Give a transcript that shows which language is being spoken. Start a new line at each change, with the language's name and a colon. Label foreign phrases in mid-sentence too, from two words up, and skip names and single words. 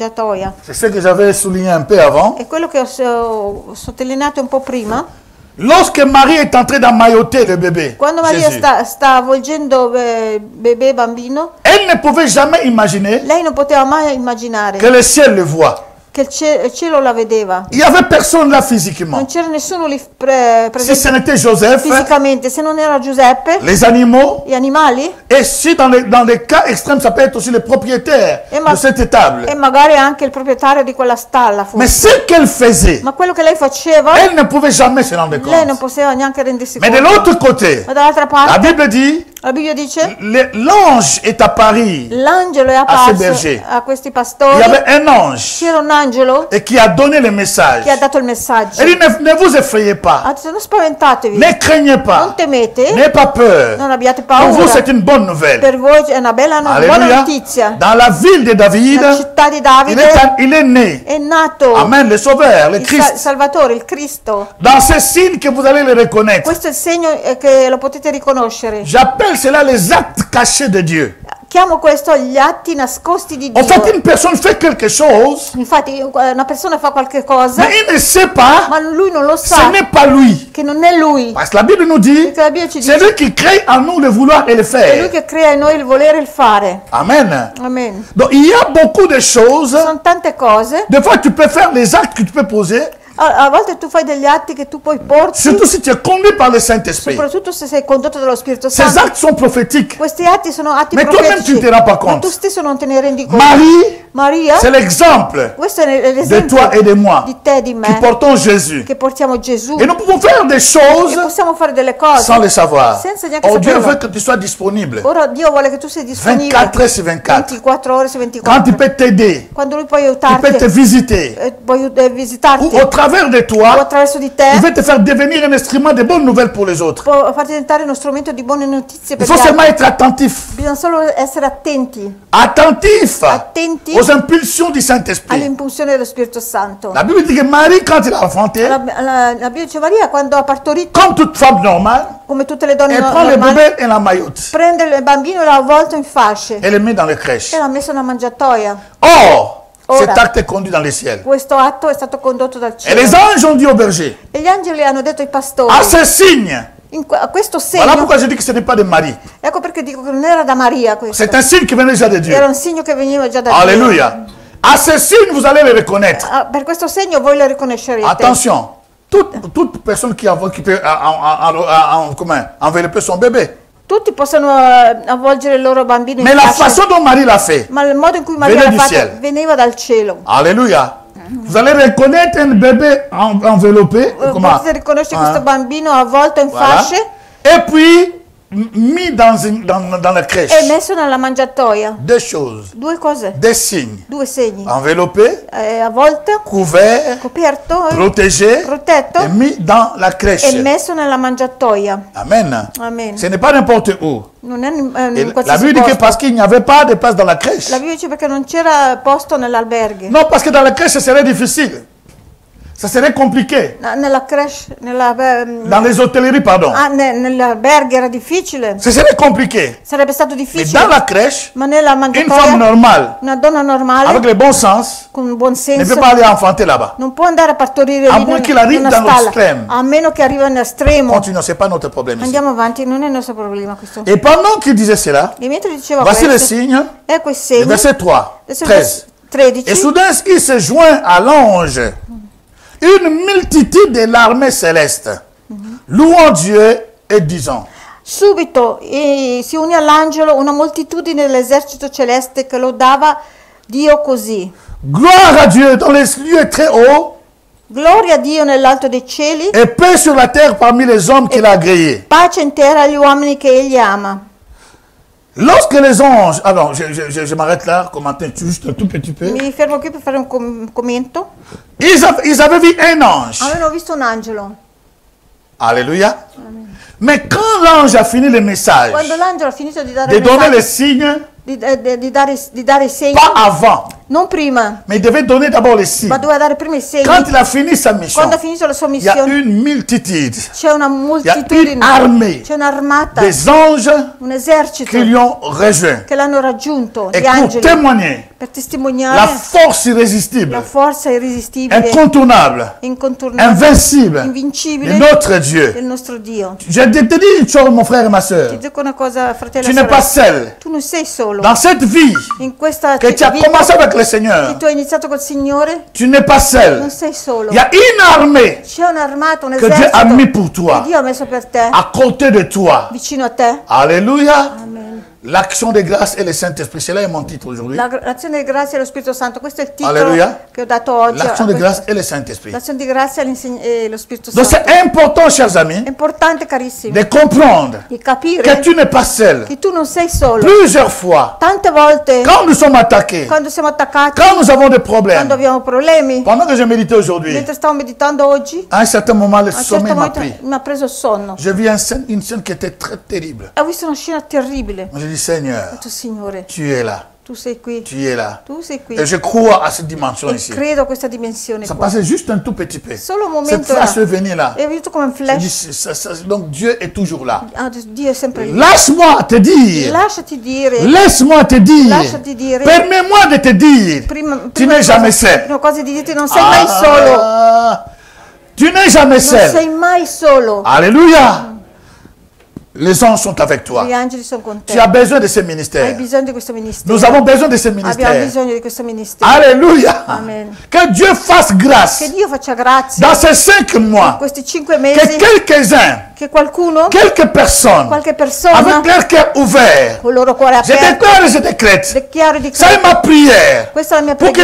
French: C'est ce que j'avais souligné un peu avant.
Italian: È quello che ho sottolineato un po' prima.
French: Lorsque Marie est entrée d'emmailloter le bébé,
Italian: Quando Maria
French: Jésus,
Italian: sta avvolgendo bebè bambino,
French: elle ne pouvait jamais imaginer
Italian: lei non poteva mai immaginare
French: que le ciel le voit.
Italian: che il cielo la vedeva.
French: Il n'y avait personne là physiquement.
Italian: Non c'era nessuno lì
French: Si
Italian: presente
French: ce n'était Joseph,
Italian: fisicamente, se non era Giuseppe,
French: les animaux,
Italian: gli animali
French: et si dans les cas extrêmes, ça peut être aussi le propriétaire de cette étable.
Italian: e magari anche il proprietario di quella stalla.
French: Mais
Italian: Forse.
French: ce qu'elle faisait,
Italian: Ma quello che lei faceva,
French: elle ne pouvait jamais se rendre
Italian: lei non
French: compte.
Italian: poteva neanche rendersi
French: Mais de
Italian: conto.
French: l'autre côté,
Italian: Ma dall'altra
French: la
Italian: parte,
French: Bible dit,
Italian: la Bibbia dice,
French: l'ange est apparu.
Italian: l'angelo è
French: ces
Italian: apparso
French: bergers.
Italian: a questi
French: Il
Italian: pastori.
French: y avait un ange
Italian: C'era un angelo
French: et qui a donné le message.
Italian: che ha dato il messaggio.
French: Elle dit, ne vous effrayez pas,
Italian: Ha detto, non spaventatevi,
French: ne craignez
Italian: non
French: pas,
Italian: temete,
French: n'ayez pas peur.
Italian: non abbiate
French: Pour vous,
Italian: paura.
French: c'est une bonne nouvelle.
Italian: Per voi è una buona
French: Alléluia.
Italian: notizia.
French: Dans la ville de David,
Italian: La città di
French: il
Italian: Davide
French: il est né.
Italian: è nato
French: Amen, le Sauveur, le
Italian: il
French: Christ.
Italian: Salvatore, il Cristo.
French: Dans ces signes que vous allez le reconnaître.
Italian: Questo è il segno che lo potete riconoscere.
French: J'appelle cela les actes cachés de Dieu.
Italian: Chiamo questo gli atti nascosti di
French: En fait,
Italian: Dio.
French: une personne fait quelque chose,
Italian: Infatti una persona fa qualche cosa,
French: mais il ne sait pas,
Italian: ma lui non lo
French: ce
Italian: sa,
French: n'est pas lui.
Italian: che non è lui.
French: Parce que la Bible nous dit,
Italian: Perché la Bibbia ci
French: c'est
Italian: dice
French: lui qui crée en nous le vouloir et le
Italian: è lui
French: faire.
Italian: che crea in noi il volere e il fare.
French: Amen.
Italian: Amen.
French: Donc, il y a beaucoup de choses.
Italian: Sono tante cose.
French: Des fois, tu peux faire les actes que tu peux poser,
Italian: A volte tu fai degli atti che tu puoi porti,
French: surtout si tu es conduit par le Saint-Esprit.
Italian: soprattutto se sei condotto dallo Spirito
French: Ces
Italian: Santo.
French: actes sont prophétiques.
Italian: Questi atti sono atti
French: Ma toi-même,
Italian: profetici,
French: tu ne te rends pas
Italian: ma
French: compte.
Italian: tu stesso non te ne rendi conto.
French: Marie,
Italian: Maria,
French: c'est l'exemple
Italian: questo è
French: de
Italian: l'esempio
French: toi et de moi
Italian: di te e di
French: qui
Italian: me,
French: portons Jésus.
Italian: che portiamo Gesù
French: Et nous pouvons faire des
Italian: e
French: choses
Italian: possiamo fare delle cose
French: sans le savoir.
Italian: senza neanche
French: Oh, Dieu
Italian: saperlo.
French: veut que tu sois disponible
Italian: Ora Dio vuole che tu sia disponibile
French: 24 heures sur 24.
Italian: 24 ore su
French: Quand
Italian: 24.
French: il peut t'aider,
Italian: Quando lui può
French: il peut
Italian: aiutarti,
French: te visiter.
Italian: può
French: Ou
Italian: visitarti,
French: au travers de
Italian: o
French: toi,
Italian: attraverso di
French: il
Italian: te,
French: veut te faire devenir un instrument de bonnes nouvelles pour les autres.
Italian: può farti diventare uno strumento di buone notizie
French: Il
Italian: per
French: faut
Italian: gli
French: seulement
Italian: altri.
French: être attentif.
Italian: Bisogna solo essere attenti
French: Attentif
Italian: Attenti
French: aux impulsions du Saint-Esprit.
Italian: all'impulsione dello Spirito Santo.
French: La Bible dit que Marie, quand elle a enfanté,
Italian: La Bibbia dice Maria quando ha partorito,
French: comme toute femme normale,
Italian: come tutte le donne
French: elle prend le
Italian: normali,
French: bébé et la maillote.
Italian: prende il bambino e l'ha avvolto in fasce
French: Elle le met dans les crèches.
Italian: e l'ha messo nella mangiatoia.
French: Or,
Italian: Ora.
French: cet acte est conduit dans les ciels.
Italian: Questo atto è stato condotto dal
French: Et
Italian: cielo.
French: les anges ont dit aux bergers,
Italian: E gli angeli hanno detto ai pastori,
French: à ce signe,
Italian: a questo
French: voilà
Italian: segno,
French: pourquoi je dis que ce n'est pas de Marie.
Italian: ecco perché dico che non era da Maria questo,
French: C'est un signe qui venait déjà de Dieu.
Italian: era un segno che veniva già da Dio.
French: Alléluia. À ce signe, vous allez le reconnaître.
Italian: Ah, per questo segno voi lo riconoscerete.
French: Attention, toute personne qui peut envelopper son bébé.
Italian: Tutti possono avvolgere il loro bambino in
French: Mais la
Italian: fasce,
French: façon dont Marie l'a fait,
Italian: ma il modo in cui Maria
French: Venait
Italian: l'ha
French: du
Italian: fatto
French: ciel.
Italian: veniva dal cielo.
French: Alléluia. Vous allez reconnaître un bébé enveloppé,
Italian: Potete riconoscere questo bambino avvolto in
French: Voilà.
Italian: fasce
French: Et puis mis dans la crèche.
Italian: e messo nella mangiatoia.
French: Deux choses,
Italian: Due cose,
French: des signes.
Italian: due segni.
French: Enveloppé,
Italian: Avvolto,
French: couvert,
Italian: coperto,
French: protégé
Italian: protetto
French: et mis dans la crèche.
Italian: e messo nella mangiatoia.
French: Amen.
Italian: Amen.
French: Ce n'est pas n'importe où.
Italian: Non è in
French: Et la
Italian: qualsiasi
French: Bible dit que
Italian: posto.
French: parce qu'il n'y avait pas de place dans la crèche.
Italian: La Bibbia dice perché non c'era posto nell'alberghe.
French: Non, parce que dans la crèche, ce serait difficile. Ça serait compliqué.
Italian: Nella creche,
French: Dans les hôtelleries, pardon.
Italian: nell'alberghe era difficile.
French: Ce serait compliqué.
Italian: Sarebbe stato
French: Mais
Italian: difficile.
French: dans la crèche,
Italian: Ma nella
French: une femme
Italian: mangiatoia
French: normale,
Italian: una donna normale
French: avec le bon sens,
Italian: con un buon
French: ne
Italian: senso
French: peut pas aller enfanter là-bas.
Italian: non può andare a partorire A lì meno che arrivi in una dall'estremo. stalla, a meno che arrivi all'estremo.
French: Continuons, ce n'est pas notre problème ici.
Italian: Andiamo avanti, non è il nostro problema questo.
French: Et pendant qu'il disait cela,
Italian: E mentre diceva
French: voici le
Italian: questo,
French: signe,
Italian: ecco i
French: le
Italian: segni,
French: verset 3,
Italian: adesso il
French: 13. Et
Italian: 13,
French: soudain, il se joint à l'ange une multitude de l'armée céleste, louant Dieu et disant,
Italian: subito si unì all'angelo una moltitudine dell'esercito celeste che lodava Dio così.
French: gloire à Dieu dans les lieux très hauts
Italian: Gloria a Dio nell'alto dei cieli,
French: et paix sur la terre parmi les hommes qu'il a agréés.
Italian: pace intera agli uomini che egli ama.
French: Lorsque les anges... Alors, je m'arrête là, commenter juste un tout petit peu.
Italian: Mi fermo qui per fare un commento.
French: Ils avaient vu un ange.
Italian: Avevano visto un angelo.
French: Alléluia. Mais quand l'ange a fini le message,
Italian: Quando l'angelo ha finito di dare
French: de
Italian: il
French: donner les
Italian: messaggio,
French: signes,
Italian: di dare i segni,
French: pas avant,
Italian: non prima,
French: mais il devait donner d'abord les signes.
Italian: ma doveva dare prima i segni.
French: Quand il a fini sa mission,
Italian: Quando ha finito la sua
French: il y a
Italian: missione,
French: une multitude,
Italian: c'è una moltitudine,
French: armée
Italian: c'è un'armata,
French: des anges
Italian: un esercito
French: qui lui ont rejoint.
Italian: che l'hanno raggiunto,
French: Et
Italian: gli
French: pour
Italian: angeli,
French: témoigner
Italian: per testimoniare
French: la force irrésistible,
Italian: la forza irresistibile,
French: incontournable,
Italian: incontornabile,
French: invincible de
Italian: invincibile
French: notre Dieu.
Italian: del nostro Dio.
French: Je te dis une chose, mon frère et ma
Italian: Ti
French: soeur.
Italian: dico una cosa, fratello
French: Tu
Italian: e
French: n'es pas
Italian: sorella.
French: seul.
Italian: Tu non sei solo.
French: Dans cette vie
Italian: In questa
French: que tu as
Italian: vita
French: commencé avec le
Italian: che
French: Seigneur,
Italian: tu hai iniziato col Signore,
French: tu n'es pas seul.
Italian: non sei solo.
French: Il y a une armée
Italian: C'è un'armata, un
French: que Dieu a mis pour
Italian: esercito
French: toi,
Italian: che Dio ha messo per te,
French: à côté de toi.
Italian: vicino a te.
French: Alléluia.
Italian: Amen.
French: L'action de grâce et le Saint-Esprit. C'est là est mon titre aujourd'hui.
Italian: L'azione di grazia e lo Spirito Santo, questo è il titolo Alleluia. che ho dato oggi.
French: L'action de grâce et le Saint-Esprit.
Italian: L'azione di grazia e lo Spirito
French: Donc
Italian: Santo.
French: c'est important, chers amis,
Italian: È importante, carissimi,
French: de comprendre
Italian: di capire
French: que tu n'es pas seul.
Italian: che tu non sei solo.
French: Plusieurs fois,
Italian: Tante volte,
French: quand nous sommes attaqués,
Italian: quando siamo attaccati,
French: quand nous avons des
Italian: quando
French: problèmes,
Italian: abbiamo problemi,
French: pendant que je méditais aujourd'hui,
Italian: mentre stavo meditando oggi,
French: à un certain moment, le
Italian: a un certo
French: sommeil m'a
Italian: momento
French: pris.
Italian: mi ha preso il sonno.
French: Je vis une scène qui était très terrible.
Italian: Ho visto una scena terribile.
French: Je dis, Seigneur,
Italian: Ho detto, Signore,
French: tu es là.
Italian: tu sei qui,
French: Tu es là.
Italian: tu sei qui.
French: Et je crois à cette dimension
Italian: E
French: ici.
Italian: credo a questa dimensione
French: Ça
Italian: qua.
French: passait juste un tout petit peu.
Italian: Solo un
French: Cette
Italian: momento
French: flash
Italian: là.
French: est venue là.
Italian: E ho visto come un
French: Je dis,
Italian: flash.
French: donc Dieu est toujours là.
Italian: Ah, Dio è sempre lì.
French: Laisse-moi te dire.
Italian: Lasciati dire.
French: Laisse-moi te dire.
Italian: Lasciati dire.
French: Permets-moi de te dire. Tu n'es jamais seul.
Italian: Prima cosa di dirti, non sei mai solo.
French: Tu n'es jamais
Italian: Non
French: seul.
Italian: sei mai solo.
French: Alléluia. Les anges sont avec toi.
Italian: Gli angeli sono con te.
French: Tu as besoin de ce
Italian: Hai
French: ministère.
Italian: bisogno di questo ministero.
French: Nous avons besoin de ce
Italian: Abbiamo
French: ministère.
Italian: bisogno di questo ministero.
French: Alléluia.
Italian: Amen.
French: Que Dieu fasse
Italian: Che
French: grâce
Italian: Dio faccia grazia
French: dans ces 5 mois.
Italian: questi 5
French: Que
Italian: mesi,
French: quelques-uns,
Italian: che qualcuno,
French: quelques personnes,
Italian: qualche persona,
French: avec leur cœur ouvert,
Italian: con il loro cuore
French: je
Italian: aperto,
French: déclare et je décrète.
Italian: dichiaro di
French: Ça est ma prière.
Italian: questa è la mia
French: Pour qu'une